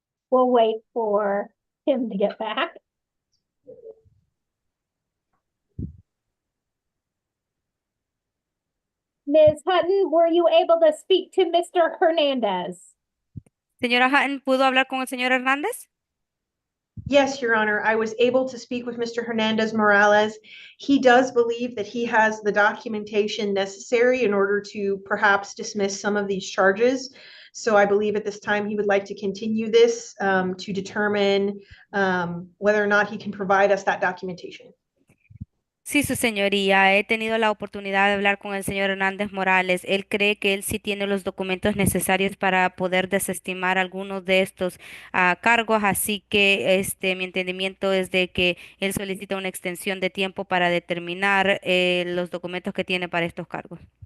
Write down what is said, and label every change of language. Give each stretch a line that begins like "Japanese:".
English: We'll wait for him to get back. Ms. Hutton, were you able to speak to Mr. Hernandez?
Spanish: Señora Hutton, ¿pudo hablar con el señor Hernández?
English: Yes, Your Honor, I was able to speak with Mr. Hernandez Morales. He does believe that he has the documentation necessary in order to perhaps dismiss some of these charges. So I believe at this time he would like to continue this to determine whether or not he can provide us that documentation.
Spanish: Sí, su señoría, he tenido la oportunidad de hablar con el señor Hernández Morales. Él cree que él sí tiene los documentos necesarios para poder desestimar algunos de estos cargos, así que mi entendimiento es de que él solicita una extensión de tiempo para determinar los documentos que tiene para estos cargos.